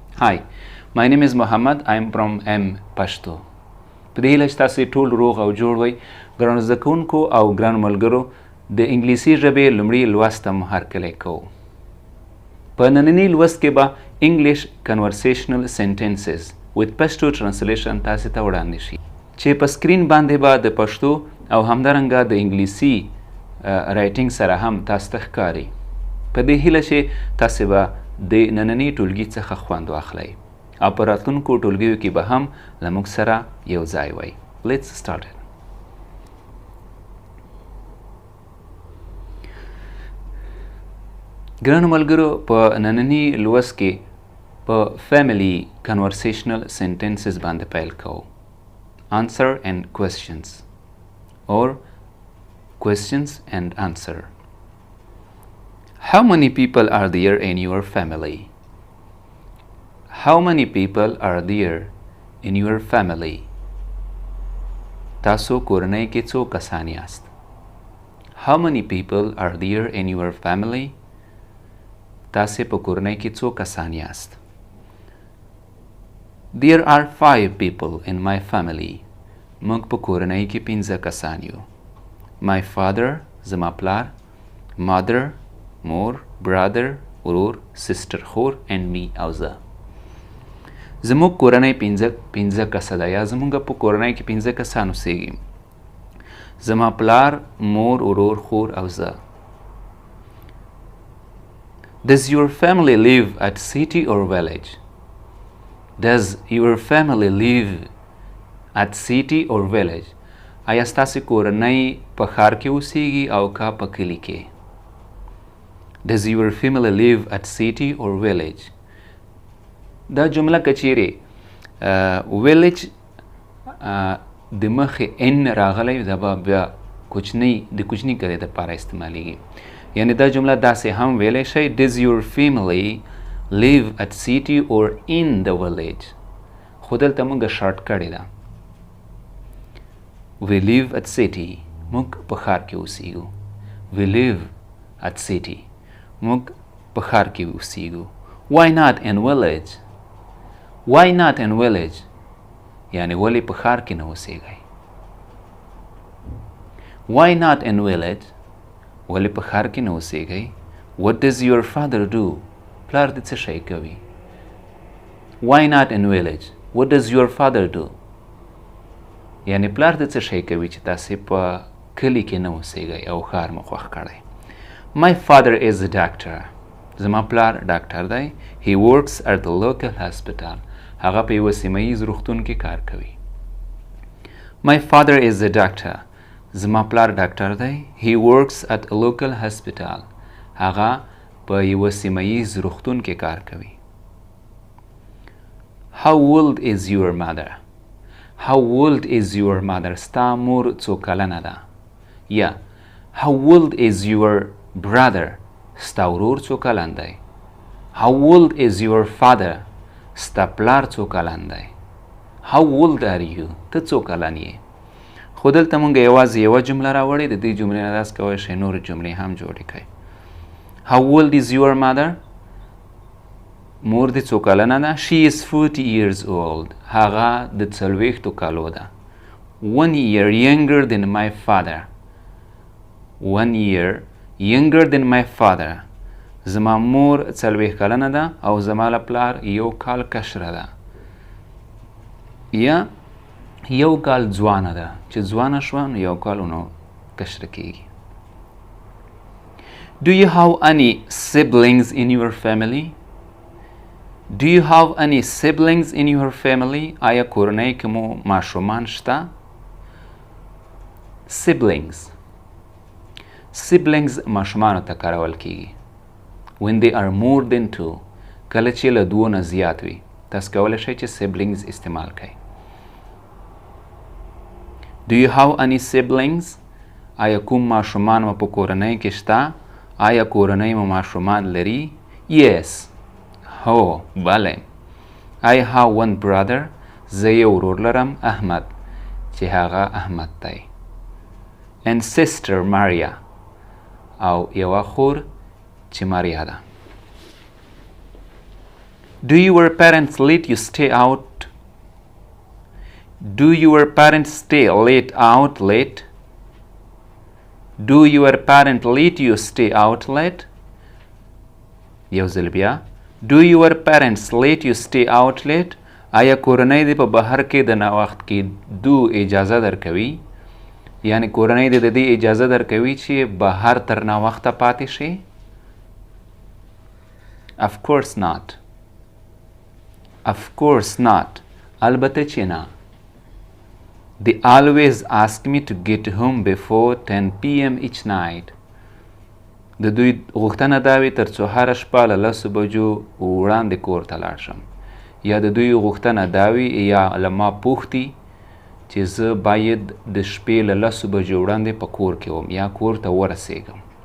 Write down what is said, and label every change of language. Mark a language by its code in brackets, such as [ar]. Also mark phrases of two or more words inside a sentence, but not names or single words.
[en] Hi, my name is Mohammed. I'm from Pashto. [ps] په دې هیله چې تاسې ټول روغ او جوړ وئ. ګرانو زده کوونکو او ګرانو ملګرو، د انګلیسي ژبې لومړي لوست ته مو هرکلی کوو. په ننني لوست کې به [en] English conversational sentences with Pashto translation [ps] تاسې ته وړاندې شي، چې په سکرین باندې به د پښتو او همدارنګه د انګلیسي رایټینګ سره هم تاسو ته ښکاري. په دې هیله چې تاسې به د ننني ټولګي څخه خوند واخلئ او په راتلونکو ټولګیو کې به هم له موږ سره یو ځای وئ. [en] Let's start it. [ps] ګرانو ملګرو، په ننني لوست کې په [en] family conversational sentences [ps] باندې پیل کوو. [en] Answer and questions or questions and answer. How many people are there in your family? How many people are there in your family? [ps] تاسو کورنۍ کې څو کسان یاست؟ [en] How many people are there in your family? [ps] تاسې په کورنۍ کې څو کسان یاست؟ [en] There are 5 people in my family. [ps] موږ په کورنۍ کې 5 کسان یو. [en] My father [ps] زما پلار، [en] mother مور، brother ورور، sister خور and me [ps] او زه. زموږ کورنۍ 5 کسه ده، یا زموږ په کورنۍ کې 5 کسان اوسیږي. زما پلار، مور، ورور، خور او زه. [en] Does your family live at city or village? Does your family live at city or village? [ps] آیا ستاسې کورنۍ په ښار کې اوسیږي او که په کلي کې؟ [en] Does your family live at city or village? [ps] دا جمله که چیرې village د مخې n راغلی، دا به بیا د کوچني کرې دپاره استعمالیږي. یعنی دا جمله داسې هم ویلی شئ: [en] Does your family live at city or in the village? [ps] خو دلته موږ شارټ کړې ده. [en] We live at city. [ps] موږ په ښار کې اوسیږو. [en] We live at city. [ps] موږ په ښار کې اوسیږو. [en] Why not in village? Why not in village? [ps] یعنی ولې په ښار کې نه اوسیږئ؟ [en] Why not in village? [ps] ولې په ښار کې نه اوسیږئ؟ [en] What does your father do? [ps] پلار دې څه شی کوي؟ [en] Why not in village? What does your father do? [ps] یعنی پلار دې څه شی کوي چې تاسې په کلي کې نه اوسیږئ او ښار مو خوښ کړی؟ [en] My father is a doctor. [ps] زما پلار ډاکټر دی. [en] He works at the local hospital. [ps] هغه په یوه سیمه ییز روغتون کې کار کوي. [en] My father is a doctor. [ps] زما پلار ډاکټر دی. [en] He works at a local hospital. [ps] هغه په یوه سیمه ییز روغتون کې کار کوي. [en] How old is your mother? How old is your mother? [ps] ستا مور څو کلنه ده؟ [en] یا How old is your brother? [ps] ستا ورور څو کلن دی؟ [en] How old is your father? [ps] ستا پلار څو کلن دی؟ [en] How old are you? [ps] ته څو کلن یې؟ خو دلته مونږ یوازې یوه جمله راوړې، د دې جملې نه داسې کولی شئ نورې جملې هم جوړې کړئ. [en] How old is your mother? [ps] مور دې څو کلنه ده؟ [en] She is 40 years old. [ps] هغه د 40 کالو ده. [en] 1 year younger than my father. 1 year younger than my father. [ps] زما مور 40 کلنه ده او زما له پلار 1 کال کشره ده. یا 1 کال ځوانه ده، چې ځوانه شوه نو 1 کال نو کشره کیږي. [en] Do you have any siblings in your family? Do you have any siblings in your family? [ps] آیا کورنۍ کې مو ماشومان شته؟ Siblings. Siblings ماشومانو ته کارول کیږي. [en] When they are more than 2. [ps] کله چې له 2 نه زیات وي، تاسو کولی شئ چې siblings استعمال کړئ. [en] Do you have any siblings? [ps] آیا کوم ماشومان مو په کورنۍ کې شته؟ آیا کورنۍ مو ماشومان لري؟ Yes. هو، بله. [en] I have one brother. [ps] زه یو ورور لرم، احمد، چې هغه احمد دی. [en] And sister Maria. [ps] او یوه خور چې ماریا ده. [en] Do your parents let you stay out? Do your parents stay late out late? Do your parent let you stay out late? [ps] یو ځل بیا [en] Do your parents let you stay out late? [ps] آیا کورنۍ دې په بهر کې د ناوخت کې دو اجازه درکوي؟ یعنی کورنۍ دې د دې اجازه درکوي چې بهر تر ناوخته پاتې شي؟ [en] Of course not. Of course not. [ps] البته چې نه. [en] They always ask me to get home before 10 p.m. each night. [ps] د دوی غوښتنه دا وي تر څو هره شپه له 10 بجو وړاندې کور ته لاړ شم. یا د دوی غوښتنه دا وي یا له ما پوښتي چې زه باید د شپې له 10 بجو وړاندې په کور کې وم یا کور ته ورسېږم.